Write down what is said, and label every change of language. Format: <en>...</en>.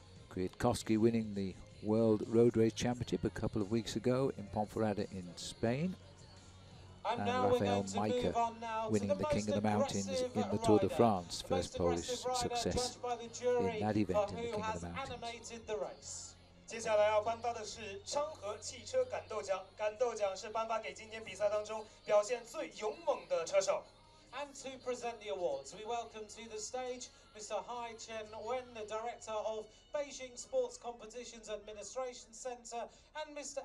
<en>Kwiatkowski winning the World Road Race Championship a couple of weeks ago in Ponferrada in Spain. And Rafael Majka winning the King of the Mountains in the Tour de France, first Polish success in that event in the King of the Mountains.</en> <zh>接下来要颁发的是昌河汽车感斗奖，感斗奖是颁发给今天比赛当中表现最勇猛的车手。</zh> <en>And to present the awards, we welcome to the stage Mr. Hai Chen-wen, the Director of Beijing Sports Competitions Administration Center, and Mr.</en>